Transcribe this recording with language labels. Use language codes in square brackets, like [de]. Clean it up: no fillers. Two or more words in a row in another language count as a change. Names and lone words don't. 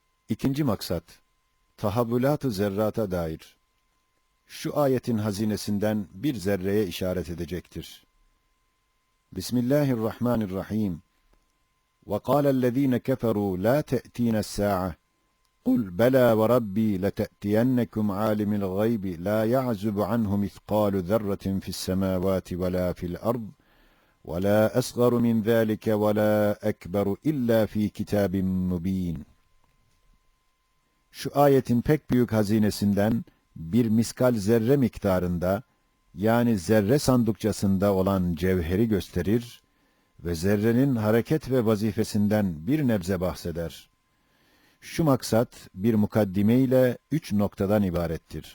[tr] İkinci maksat, tahavvülat-ı zerrata dair. Şu ayetin hazinesinden bir zerreye işaret edecektir. [ar] Bismillahirrahmanirrahim. وَقَالَ الَّذ۪ينَ كَفَرُوا لَا تَأْت۪ينَ السَّاعَةِ قُلْ بَلَا وَرَبِّي لَتَأْتِيَنَّكُمْ عَالِمِ الْغَيْبِ لَا يَعْزُبُ عَنْهُ مِثْقَالُ ذَرَّةٍ فِي السَّمَاوَاتِ وَلَا فِي الْأَرْضِ وَلَا أَصْغَرُ مِنْ ذَٰلِكَ وَلَا أَكْبَرُ إِلَّا فِي كِتَابٍ مُّب۪ينٍ. [tr] Şu ayetin pek büyük hazinesinden bir miskal zerre miktarında, yani zerre sandukçasında olan cevheri gösterir ve zerrenin hareket ve vazifesinden bir nebze bahseder. Şu maksat bir mukaddime ile 3 noktadan ibarettir.